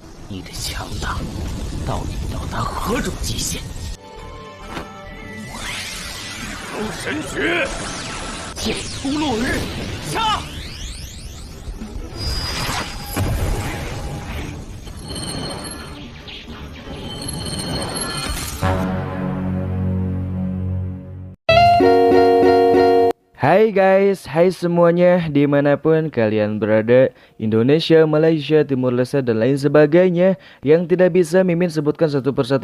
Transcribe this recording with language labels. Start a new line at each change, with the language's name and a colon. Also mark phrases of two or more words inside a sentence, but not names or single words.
Chinese: 你的强大到底到达何种极限？出神诀，剑出落日，杀！
Indonesian: Hai guys, hai semuanya dimanapun kalian berada, Indonesia, Malaysia, Timur Leste, dan lain sebagainya yang tidak bisa Mimin sebutkan satu persatu.